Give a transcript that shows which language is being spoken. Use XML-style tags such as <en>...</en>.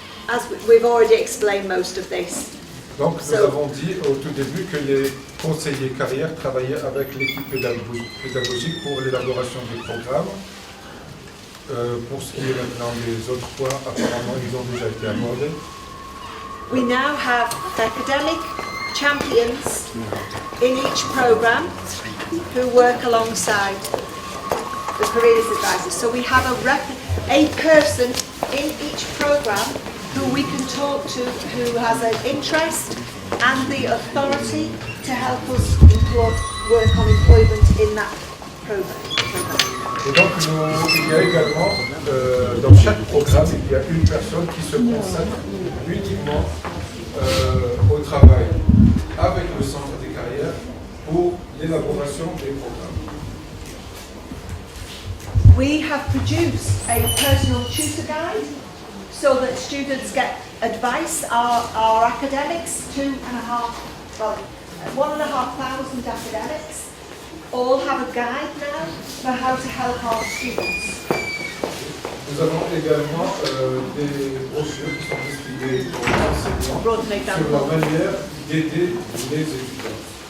<en>As we've already explained most of this.</en> <fr>Donc nous avons dit au tout début que les conseillers carrières travaillaient avec l'équipe pédagogique pour l'élaboration des programmes. Pour ce qui est maintenant des autres points, apparemment ils ont déjà été abordés.</fr> <en>We now have academic champions in each program who work alongside the careers advisors. So we have a person in each program who we can talk to, who has an interest and the authority to help us work on employment in that program.</en> <fr>Et donc il y a également, dans chaque programme, il y a une personne qui se consacre uniquement au travail avec le centre des carrières pour l'élaboration des programmes.</fr> <en>We have produced a personal tutor guide so that students get advice. Our academics, 1,500 academics, all have a guide now for how to help our students.</en> <fr>Nous avons également des brochures qui sont destinées aux enseignants sur la manière d'aider les étudiants.</fr>